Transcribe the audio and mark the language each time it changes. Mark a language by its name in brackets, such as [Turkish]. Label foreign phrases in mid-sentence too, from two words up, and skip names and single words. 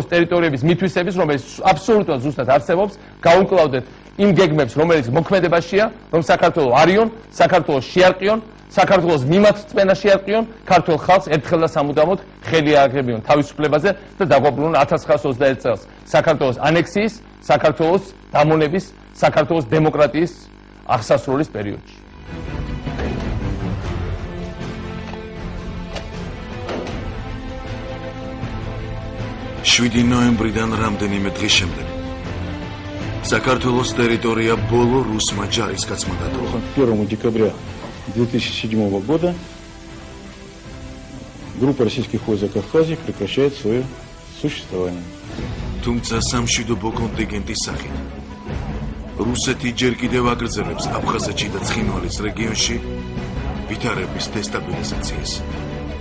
[Georgian] ტერიტორიების მითვისების, რომელიც აბსოლუტურად ზუსტად არსებობს, გაუკლავდეთ იმ გეგმებს, რომელიც მოქმედებაშია, რომ საქართველოს არიონ, საქართველოს შეარყიონ, საქართველოს მიმართწმენა შეარყიონ, ქართულ ხალხს ერთხელ და სამუდამოდ ხელი ააღებიონ თავისუფლებაზე და დაგვაბრუნონ 1921 წელს საქართველოს ანექსიის, საქართველოს დამონების, საქართველოს დემოკრატიის აღსასრულის პერიოდში. 7 ნოემბრიდან რამდენიმე დღის შემდეგ საქართველოს ტერიტორია ბოლო რუსმა ჯარისკაცმა დატოვა. [Russian] 1 декабря 2007 года группа российских войск Закавказья прекращает свое существование. [Georgian] თუმცა სამშვიდობო კონტინგენტის სახით რუსეთი ჯერ კიდევ აგრძელებს აფხაზეთში და ცხინვალის რეგიონში ვითარების დესტაბილიზაციას.